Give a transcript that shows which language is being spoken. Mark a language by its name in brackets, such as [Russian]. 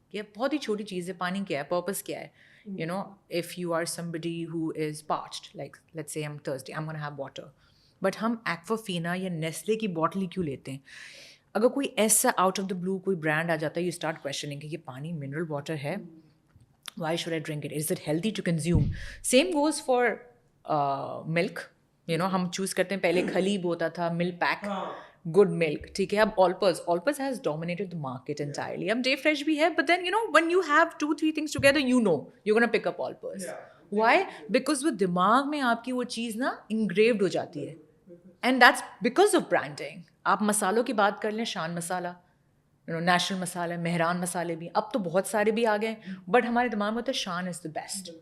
[Urdu] یہ بہت ہی چھوٹی چیز ہے, پانی کیا ہے, پرپز کیا ہے. [English] you know, if you are somebody who is parched, like let's say I'm thirsty, I'm gonna have water, but [Urdu] ہم ایکوافینا یا نیسلے کی بوٹل ہی کیوں لیتے ہیں؟ اگر کوئی ایسا آؤٹ آف دا بلو کوئی برانڈ آ جاتا ہے, [English] you start questioning [Urdu] کہ یہ پانی منرل واٹر ہے, [English] Why should I drink it, is it healthy to consume. Same goes for milk. You know, [Urdu] ہم چوز کرتے ہیں, پہلے خلیب ہوتا تھا, ملک پیک, گڈ ملک, ٹھیک ہے. اب آلپز [English] Has dominated the market entirely. [Urdu] اب ڈے فریش بھی ہے, [English] But then you know when you have 2-3 things together, you know you're gonna pick up Olpers. Why? Because [Urdu] وہ دماغ میں آپ کی وہ چیز نا انگریوڈ ہو جاتی ہے, [English] And that's because of branding. [Urdu] آپ مسالوں کی بات کر لیں, شان مسالہ, نیشنل مسالہ, مہران مسالے بھی, اب تو بہت سارے بھی آ گئے, بٹ ہمارے دماغ میں ہوتا ہے شان [English] Is the best.